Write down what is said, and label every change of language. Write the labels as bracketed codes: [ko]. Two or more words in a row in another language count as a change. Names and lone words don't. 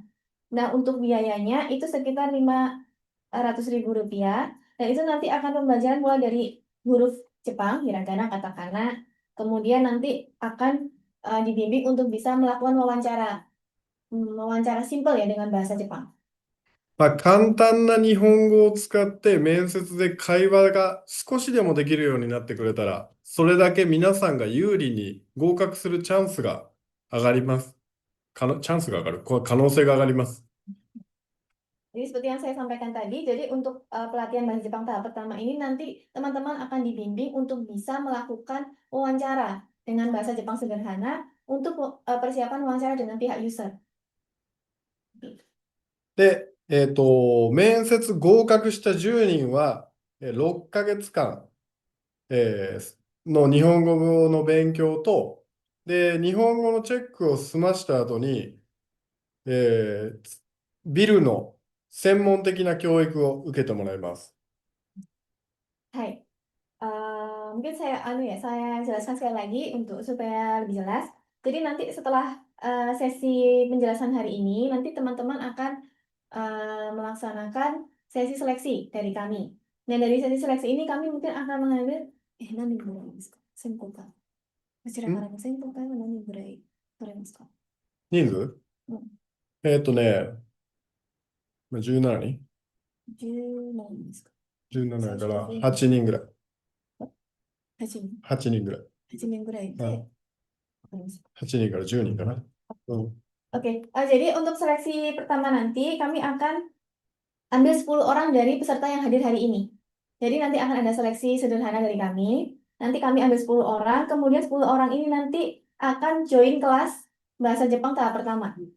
[id] Nah, untuk biayanya itu sekitar 500.000 rupiah. Dan itu nanti akan pembelajaran mulai dari huruf Jepang, hiragana, katakana. Kemudian nanti akan dibimbing untuk bisa melakukan wawancara simpel ya dengan bahasa Jepang. [ja] まあ、簡単な日本語を使って面接で会話が少しでもできるようになってくれたら、それだけ皆さんが有利に合格するチャンスが上がります。チャンスが上がる。可能性が上がります。 [id] Jadi seperti yang saya sampaikan tadi, jadi untuk pelatihan bahasa Jepang tahap pertama ini nanti teman-teman akan dibimbing untuk bisa melakukan wawancara dengan bahasa Jepang sederhana untuk persiapan wawancara dengan pihak user. [ja] で、面接合格した10人は、6ヶ月間、の日本語の勉強と、で、日本語のチェックを済ました後に、ビルの専門的な教育を受けてもらいます。 [id] Hai, mungkin saya jelaskan sekali lagi untuk supaya lebih jelas. Jadi nanti setelah sesi penjelasan hari ini, nanti teman-teman akan melaksanakan sesi seleksi dari kami. Nah dari sesi seleksi ini kami mungkin akan mengambil [ja] 何ぐらいですか専攻科こちらからの専攻科は何ぐらい取れますか人数17人 17ですか ?17 から8人ぐらい。 8人 8人ぐらい。 8人ぐらいでわかります 8人から10人かな。 [id] Oke, jadi untuk seleksi pertama nanti kami akan ambil 10 orang dari peserta yang hadir hari ini. Jadi nanti akan ada seleksi sederhana dari kami. Nanti kami ambil 10 orang, kemudian 10 orang ini nanti akan join kelas bahasa Jepang tahap pertama.